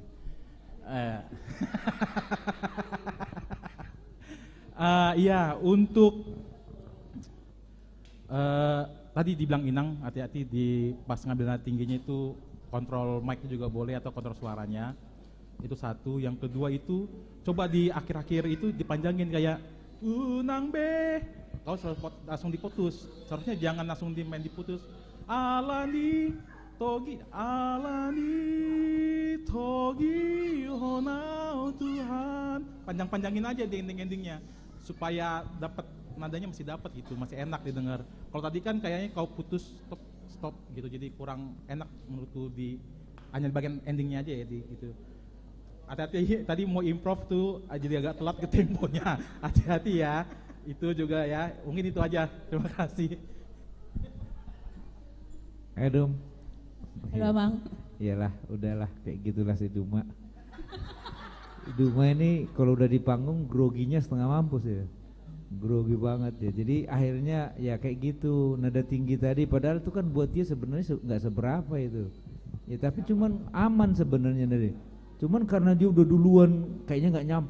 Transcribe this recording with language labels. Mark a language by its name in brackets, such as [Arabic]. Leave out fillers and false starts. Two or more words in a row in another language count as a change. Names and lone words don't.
[Indonesian] Iya untuk tadi dibilang Inang hati-hati di pas ngambil nada tingginya itu kontrol mic juga boleh atau kontrol suaranya. Itu satu. Yang kedua itu coba di akhir-akhir itu dipanjangin kayak [Batak Toba] unang be. [Indonesian] Kau langsung diputus. Seharusnya jangan langsung main diputus. [Batak Toba] Alani togi honau Tuhan. [Indonesian] Panjang-panjangin aja di ending-endingnya supaya dapat nadanya masih dapat gitu, masih enak didengar. Kalau tadi kan kayaknya kau putus stop gitu, jadi kurang enak menurutku di hanya di bagian endingnya aja ya gitu. Hati-hati tadi mau improv tuh jadi agak telat ke temponya. Hati-hati ya. Itu juga ya. Mungkin itu aja. Terima kasih. Dum. Halo Bang. Iyalah, udahlah kayak gitulah si Duma. Duma ini kalau udah di panggung groginya setengah mampus ya. Grogi banget ya. Jadi akhirnya ya kayak gitu, nada tinggi tadi padahal itu kan buat dia sebenarnya nggak seberapa itu. Ya tapi cuman aman sebenarnya tadi. Cuman karena dia udah duluan kayaknya nggak nyampe.